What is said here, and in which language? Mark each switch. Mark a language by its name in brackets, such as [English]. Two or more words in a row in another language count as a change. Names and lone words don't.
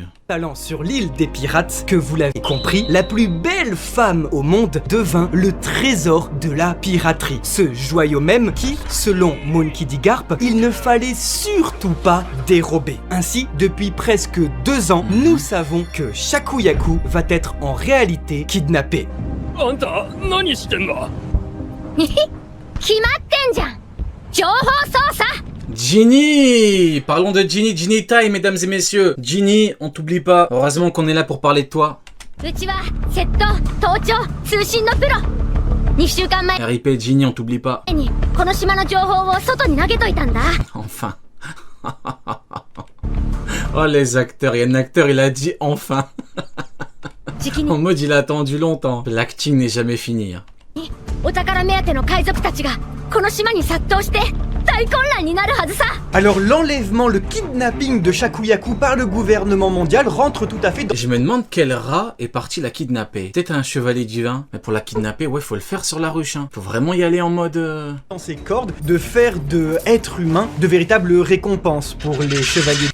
[French] sur l'île des pirates, que vous l'avez compris, la plus belle femme au monde devint le trésor de la piraterie. Ce joyau même qui, selon Monkey D. Garp, il ne fallait surtout pas dérober. Ainsi, depuis presque 2 ans, nous savons que Shakuyaku va être en réalité kidnappé. [Japanese] あんた何してんだ。決まってんじゃん。情報操作。 [French] Ginny! Parlons de Ginny, Ginny Time, mesdames et messieurs. Ginny, on t'oublie pas. Heureusement qu'on est là pour parler de toi. [Japanese] うちは窃盗、盗聴、通信のプロ。2週間前 [French] RIP Ginny, on t'oublie pas. [Japanese] にこの島の情報を外に投げといたんだ。 [French] Enfin. Oh les acteurs, il y a un acteur, il a dit enfin. [Japanese] 時期 [French] En [Japanese] に [French] mode il a attendu longtemps. L'acting n'est jamais fini. Hein. [Japanese] お宝目当ての海賊たちがこの島に殺到して大混乱になるはずさ。 [French] Alors l'enlèvement, le kidnapping de Shakuyaku par le gouvernement mondial rentre tout à fait dans Je me demande quel rat est parti la kidnapper. Peut-être un chevalier divin. Mais pour la kidnapper, ouais, faut le faire sur la ruche. Hein. Faut vraiment y aller en mode... ses cordes de faire de êtres humains de véritables récompenses pour les chevaliers.